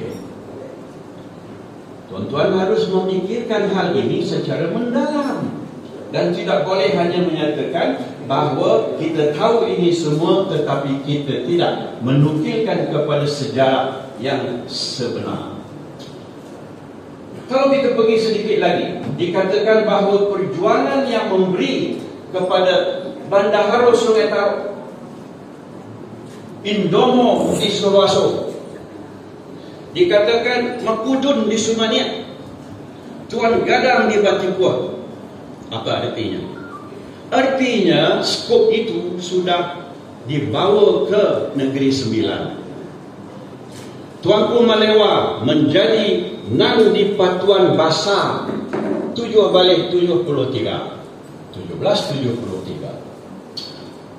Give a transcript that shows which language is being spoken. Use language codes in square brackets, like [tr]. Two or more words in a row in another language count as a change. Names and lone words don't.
[ms] Tuan-tuan harus memikirkan hal ini secara mendalam dan tidak boleh hanya menyatakan bahawa kita tahu ini semua tetapi kita tidak menukilkan kepada sejarah yang sebenar. Kalau kita pergi sedikit lagi, dikatakan bahawa perjuangan yang memberi kepada Bandaharo Sungai Tarak, Indomo di Suroaso, dikatakan Makudun di Sumania, Tuan Gadang di Batipua. Apa artinya? Artinya skop itu sudah dibawa ke Negeri Sembilan. Tuanku Malewa menjadi Nang di Patuan Basar 1773.